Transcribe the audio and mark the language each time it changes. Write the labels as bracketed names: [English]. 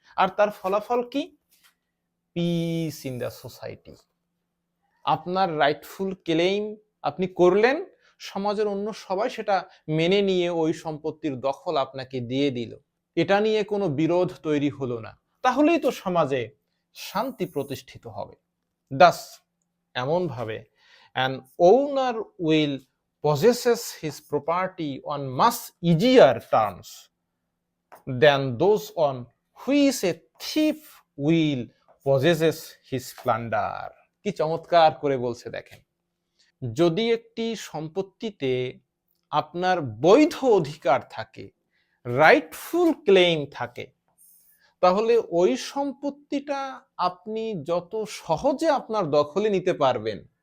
[Bangla] আর তার ফলাফল কি? [English] Peace in the society. [Bangla] আপনার রাইটফুল ক্লেইম আপনি করলেন, সমাজের অন্য সবাই সেটা মেনে নিয়ে ওই সম্পত্তির দখল আপনাকে দিয়ে দিল, এটা নিয়ে কোনো বিরোধ তৈরি হলো না, তাহলেই তো সমাজে শান্তি প্রতিষ্ঠিত হবে। [English] দাস [Bangla] এমন ভাবে [English] an owner will possesses his property on much easier terms than those on which a thief will possesses his plunder. [Bangla] কি চমৎকার করে বলছে দেখেন, যদি একটি সম্পত্তিতে আপনার বৈধ অধিকার থাকে, রাইটফুল ক্লেইম থাকে, তাহলে ওই সম্পত্তিটা আপনি যত সহজে আপনার দখলে নিতে পারবেন।